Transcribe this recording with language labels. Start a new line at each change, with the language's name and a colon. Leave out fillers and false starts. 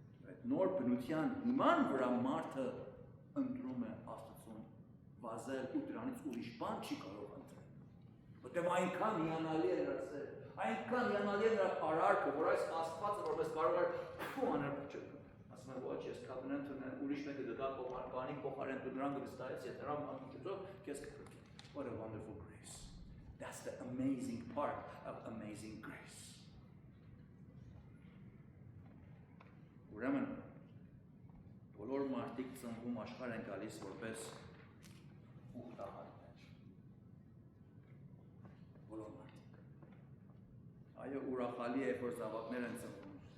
Armenian: Այդ նոր բնության հիման վրա մարդը ընտրում է Աստծուն վազել ու դրանից ուրիշ բան չի կարող ընտրել։ Որտեղ այնքան հիանալի է նրա սերը, այնքան հիանալի է նրա արարքը, որ այս Աստվածը որպես կարող է փու անել ասում է ոչ, ես covenant ունեմ, ուրիշ մեկը դգա բանի փոխարեն դու նրան կստայես, ես նրան միջոցով քեզ կփրկեմ։
English: What a wonderful grace. That's the amazing part of amazing grace.
Armenian: Ուրեմն բոլոր մարդիկ ծնվում աշխարհ են գալիս որպես ուխտահարներ։ Բոլոր մարդիկ։ Այո, ուրախալի է, որ զավակներ են ծնվում։